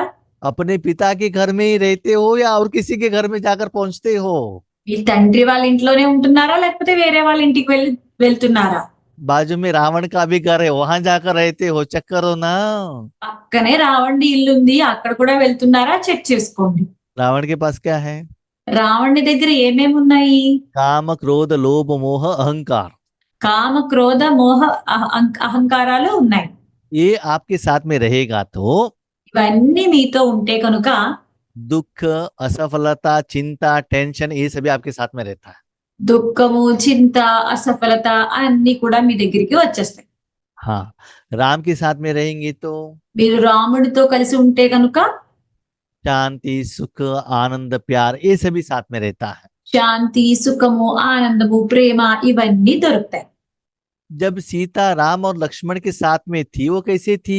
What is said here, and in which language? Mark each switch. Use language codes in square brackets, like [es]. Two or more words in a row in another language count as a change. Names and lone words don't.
[hi] अपने पिता के घर में ही रहते हो या और किसी के घर में जाकर पहुंचते हो? [te] మీ తండ్రి వాళ్ళ ఇంట్లోనే ఉంటున్నారా లేకపోతే వేరే వాళ్ళ ఇంటికి వెళ్తున్నారా? [hi] बाजू में रावण का भी घर है, वहां जाकर रहते हो? चेक करो ना। [te] పక్కనే రావణుడి ఇల్లు ఉంది, అక్కడ కూడా వెళ్తున్నారా? చెక్ చేసుకోండి. [hi] रावण के पास क्या है? [te] రావణుడి దగ్గర ఏమేమి ఉన్నాయి? [hi] काम, क्रोध, लोभ, मोह, अहंकार। [te] కామ, క్రోధ, మోహ, అహంకారాలు ఉన్నాయి. [hi] ये आपके साथ में रहेगा तो [te] ఇవన్నీ మీతో ఉంటే కనుక [hi] दुख, असफलता, चिंता, टेंशन, ये सभी आपके साथ में रहता है। [te] దుఃఖము, చింత, అసఫలత అన్ని కూడా మీ దగ్గరికి వచ్చేస్తాయి. [hi] हाँ, राम के साथ में रहेंगे तो [te] మీరు రాముడితో కలిసి ఉంటే కనుక [hi] शांति, सुख, आनंद, प्यार, ये सभी साथ में रहता है। [te] శాంతి, సుఖము, ఆనందము, ప్రేమ ఇవన్నీ దొరుకుతాయి. [hi] जब सीता राम और लक्ष्मण के साथ में थी, वो कैसे थी?